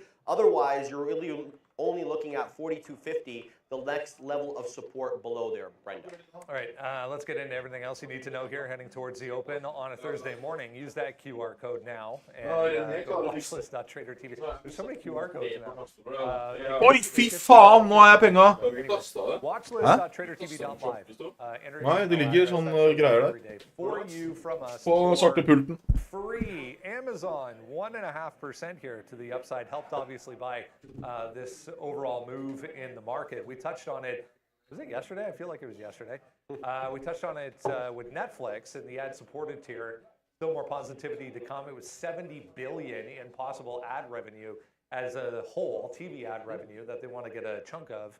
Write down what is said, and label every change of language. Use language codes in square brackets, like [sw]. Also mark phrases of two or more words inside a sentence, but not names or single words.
[en] Otherwise, you're really only looking at 42.50, the next level of support below there, Brenda. All right, let's get into everything else you need to know here heading towards the Open on a Thursday morning. Use that QR code now and go to watchlist.trader.tv. There's so many QR codes now. [no] Oi, fy faen, nå har jeg penga! [en] Watchlist.tradertv.live. [no] Nei, det ligger sånn greier der. På svarte pulten. [en] Free Amazon 1.5% here to the upside, helped obviously by this overall move in the market. We touched on it. Was it yesterday? I feel like it was yesterday. We touched on it with Netflix and the ad-supported tier. Still more positivity to come. It was $70 billion in possible ad revenue as a whole, TV ad revenue that they want to get a chunk of.